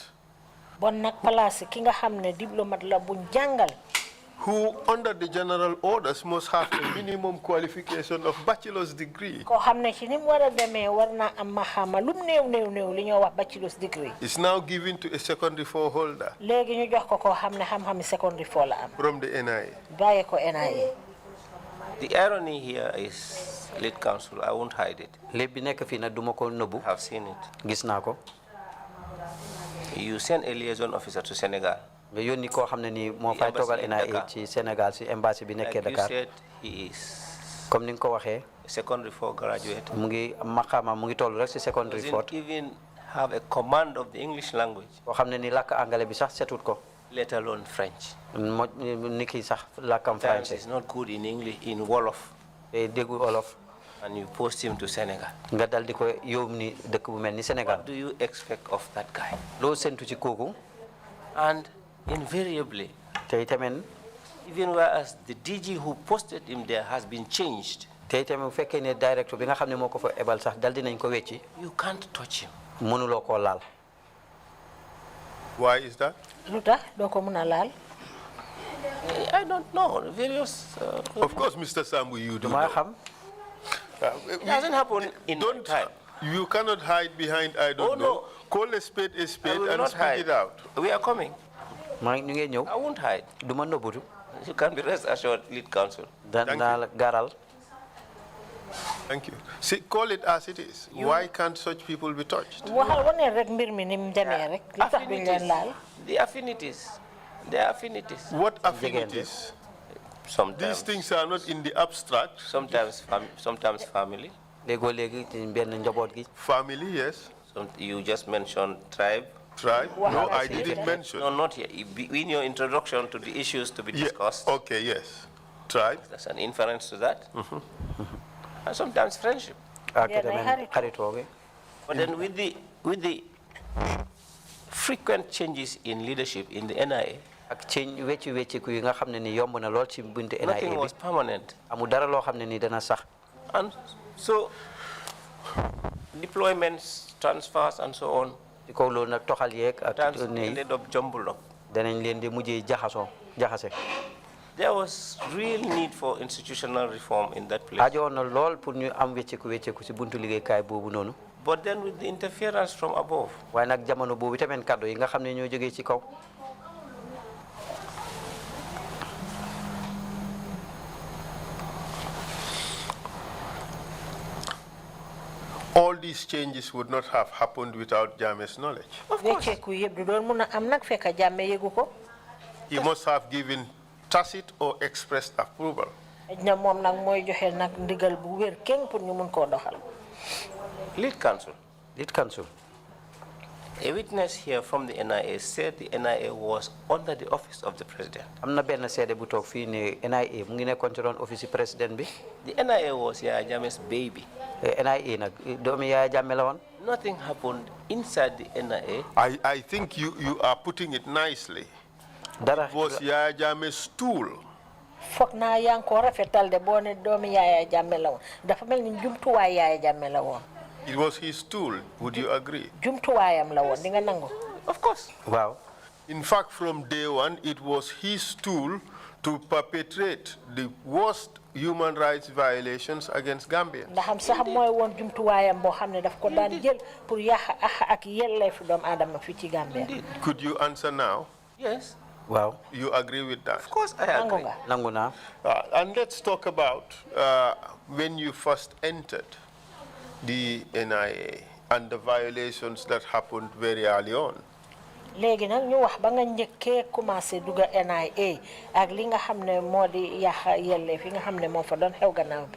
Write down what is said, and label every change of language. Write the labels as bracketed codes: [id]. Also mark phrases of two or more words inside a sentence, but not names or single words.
[wo] bon nag place ki nga xam ne diplomate la bu jàngal [en] who under the general orders must have a minimum qualification of bachelor's degree [wo] koo xam ne ci ni mu war a demee war naa am maxaama lum néew li ñoo wax [en] bachelor's degree is now given to a secondary four holder [wo] léegi ñu jox ko koo xam ne xam-xami [en] secondary four [wo] la am [en] from the NIA. [wo] bàyyi ko NIA. [en] The irony here is, lead counsel, I won't hide it. [wo] lépp bi nekk fii nag duma ko nëbbu. [en] I've seen it. [wo] gis naa ko. [en] You send a liaison officer to Senegal. [wo] nga yónni koo xam ne nii moo fay toogal NIA ci Sénégal si embassy bi nekkee Dakar. [en] Like you said, he is [wo] comme ni nga ko waxee. [en] secondary four graduate. [wo] mu ngi maqaama mu ngi toll rek si [en] secondary four. Doesn't even have a command of the English language. [wo] koo xam ne nii làkk anglais bi sax setut ko. [en] Let alone French. [wo] ni kii sax làkkam français. [en] Is not good in English, in Wolof. [wo] déggu Wolof. [en] And you post him to Senegal. [wo] nga dal di ko yóbbu ni dëkk bu mel ni Sénégal. [en] What do you expect of that guy? [wo] loo séntu ci kooku. [en] And invariably, [wo] tey tamit. [en] even whereas the DG who posted him there has been changed. [wo] tey tamit bu fekkee ne directeur bi nga xam ne moo ko fa ebal sax dal dinañ ko wecci. [en] You can't touch him. [wo] mënuloo koo laal. [en] Why is that? [wo] lu tax doo ko mën a laal. [en] I don't know. Various. Of course, Mr. Sambu, you do [wo] duma [en] know. [wo] xam. [en] It hasn't happened in Don't time. You cannot hide behind I don't know. Call a spade I will and not speak hide. it out. We are coming. [wo] maa ngi ñu ngi ñëw. [en] I won't hide. [wo] duma nëbbutu. [en] You can be rest assured, lead counsel. [wo] danaa la garal. [en] Thank you. See, call it as it is. Why can't such people be touched? [wo] waxal wane rek mbir mi ni mu demee rek. li tax duñ leen laal. [en] The affinities. Their affinities. What affinities? Sometimes. These things are not in the abstract. Sometimes family. [wo] léegoo léegi ci benn njaboot gi. [en] Family, yes. You just mentioned tribe. Tribe? No, I didn't mention. No, not yet. In your introduction to the issues to be discussed. Yeah. Okay, yes. Tribe. That's an inference to that. And sometimes friendship. [wo] ak tamit xaritoo gi. [en] But then with the frequent changes in leadership in the NIA, [wo] ak change wecciku yi nga xam ne ni yomb na lool ci buntu NIA [en] nothing [wo] bi. [en] was permanent. [wo] amul dara loo xam ne ni dana sax. [en] And so deployments, transfers, and so on, [wo] ci kaw loolu nag toxal yeeg ak [en] ended up jumbled up. [wo] danañ leen di mujjee jaxase. [en] There was real need for institutional reform in that place. [wo] aajoon na lool pour ñu am wecciku ci buntu liggéeykaay boobu noonu. [en] But then with the interference from above, [wo] waaye nag jamono boobu tamit kàddu yi nga xam ne ñoo jógee ci kaw. [en] All these changes would not have happened without Jammeh's knowledge. [wo] wecceeku yëpp du doon mun a am nag fekk Jammeh yëgu ko. [en] He must have given tacit or expressed approval. [wo] na moom nag mooy joxe nag ndigal bu wér kenn pour ñu mun koo doxal. [en] lead counsel. Lead counsel. A witness here from the NIA said the NIA was under the office of the president. [wo] am na benn seede bu toog fii ne NIA mu ngi nekkoon ci roon office président bi. [en] The NIA was Yaya Jammeh's baby. [wo] NIA nag doomi Yaya Jammeh la woon. [en] Nothing happened inside the NIA. I think you are putting it nicely. [wo] dara [en] It was Yaya Jammeh's tool. [wo] foog naa yaa ngi ko rafetal de boo ne doomi Yaya Jammeh la woon dafa mel ni jumtuwaay Yaya Jammeh la woon. [en] It was his tool. Would you agree? [wo] jumtuwaayam la woon di nga nangu. [en] Of course. [wo] waaw. [en] In fact, from day one, it was his tool to perpetrate the worst human rights violations against Gambians. [wo] ndax am sax mooy woon jumtuwaayam boo xam ne daf ko daan jël pour yàq ak yelleefu doomu aadama fii ci Gambia. [en] Could you answer now? Yes. [wo] waaw. [en] You agree with that? Of course I [wo] nangu [en] agree. [wo] nga. nangu naa. [en] And let's talk about when you first entered the NIA and the violations that happened very early on. [wo] léegi nag ñu wax ba nga njëkkee commencé dugga NIA ak li nga xam ne moo di yàq yelleef yi nga xam ne moo fa doon xew gannaaw bi.